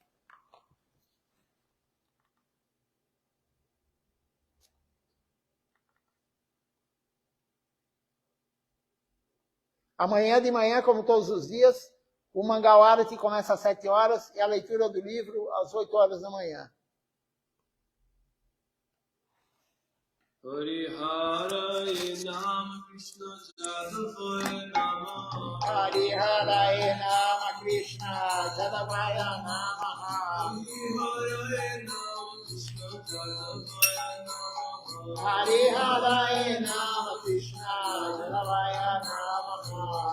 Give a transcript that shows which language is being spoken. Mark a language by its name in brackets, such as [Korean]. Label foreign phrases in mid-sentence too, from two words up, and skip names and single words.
[Portuguese] Amanhã de manhã, como todos os dias, o Mangal Arati começa às 7 horas e a leitura do livro às 8 horas da manhã. [Sanskrit] हरे नाम कृष्ण यादवाय नमः. हरे नाम कृष्ण यादवाय नमः. हरे नाम कृष्ण यादवाय नमः. हरे नाम कृष्ण यादवाय नमः.